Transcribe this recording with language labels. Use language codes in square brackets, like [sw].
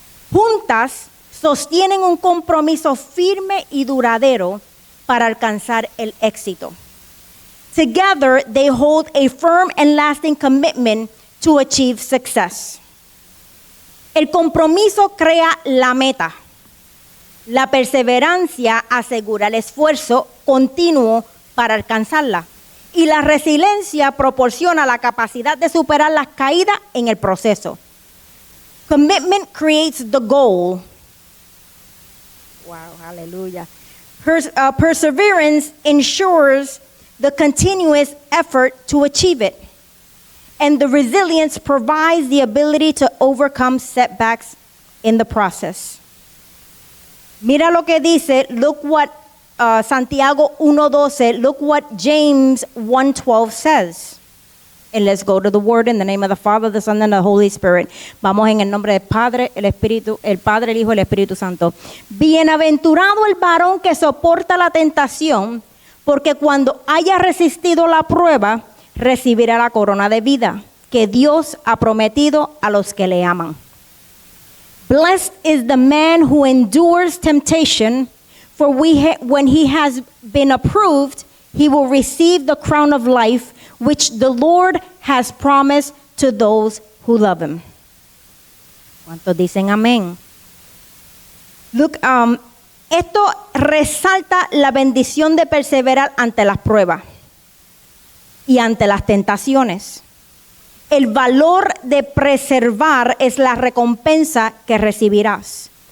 [es] Juntas sostienen un compromiso firme y duradero para alcanzar el éxito. [en] Together, they hold a firm and lasting commitment to achieve success. [es] El compromiso crea la meta. La perseverancia asegura el esfuerzo continuo para alcanzarla. Y la resiliencia proporciona la capacidad de superar las caídas en el proceso. [en] Commitment creates the goal. Wow, hallelujah. Perseverance ensures the continuous effort to achieve it. And the resilience provides the ability to overcome setbacks in the process. [es] Mira lo que dice, [en] look what Santiago 1:12, look what James 1:12 says. And let's go to the word in the name of the Father, the Son, and the Holy Spirit. [es] Vamos en el nombre del Padre, el Espíritu, el Padre, el Hijo, el Espíritu Santo. Bienaventurado el varón que soporta la tentación, porque cuando haya resistido la prueba, recibirá la corona de vida que Dios ha prometido a los que le aman. [en] Blessed is the man who endures temptation, for when he has been approved, he will receive the crown of life, which the Lord has promised to those who love him. [es] ¿Cuántos dicen amén? Look, esto resalta la bendición de perseverar ante las pruebas y ante las tentaciones. El valor de preservar es la recompensa que recibirás.